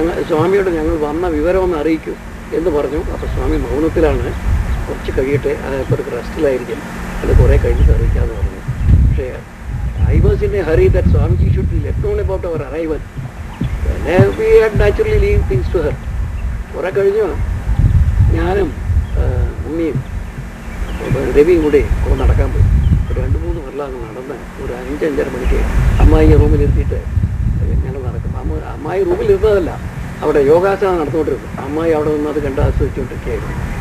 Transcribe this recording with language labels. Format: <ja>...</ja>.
<ml>സ്വാമിയോട് ഞങ്ങൾ വന്ന വിവരമൊന്ന് അറിയിക്കൂ എന്ന് പറഞ്ഞു. അപ്പോൾ സ്വാമി മൗനത്തിലാണ്. കുറച്ച് കഴിയട്ടെ, ഇപ്പോൾ ഒരു റെസ്റ്റിലായിരിക്കും, അത് കുറേ കഴിഞ്ഞിട്ട് അറിയിക്കാമെന്ന് പറഞ്ഞു.</ml> <en>പക്ഷേ I was in a hurry that Swamiji should let known about our arrival. Then we had naturally leave things to her.</en> <ml>കുറെ കഴിഞ്ഞു ഞാനും ഉണ്ണിയും രവിയും കൂടി നടക്കാൻ പോയി. ഒരു 2-3 വരലാന്ന് നടന്ന് ഒരു 5-5:30 മണിക്ക് അമ്മായി റൂമിലിരുത്തിയിട്ട് ഞങ്ങൾ നടക്കും. അമ്മായി റൂമിലിരുന്നതല്ല, അവിടെ യോഗാസനം നടന്നുകൊണ്ടിരുന്നു. അമ്മായി അവിടെ നിന്ന് അത് കണ്ട് ആസ്വദിച്ചുകൊണ്ടിരിക്കുകയായിരുന്നു.</ml>